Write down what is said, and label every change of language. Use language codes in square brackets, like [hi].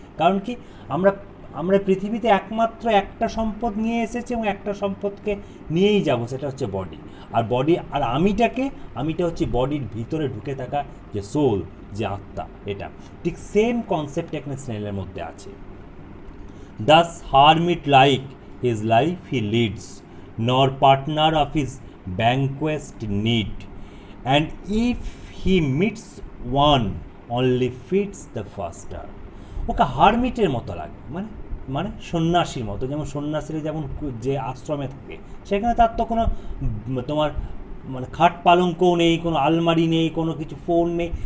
[bn] কারণ কি, আমরা পৃথিবীতে একমাত্র একটা সম্পদ নিয়ে এসেছি এবং একটা সম্পদকে নিয়েই যাব, সেটা হচ্ছে বডি। আর আমিটা হচ্ছে বডির ভিতরে ঢুকে থাকা যে সোল, যে আত্মা, এটা ঠিক সেম কনসেপ্ট এখানে স্নেলের মধ্যে আছে। [en] Thus hermit like his life he leads, nor partner of his vanquished need, and if he meets one, only feeds the faster. [bn] ওকে হারমিটের মতো লাগে, মানে সন্ন্যাসীর মতো। যেমন সন্ন্যাসীরা যেমন যে আশ্রমে থাকে, সেখানে তার তো কোনো তোমার মানে খাট পালঙ্কও নেই, কোনো আলমারি নেই, কোনো কিছু ফোন নেই।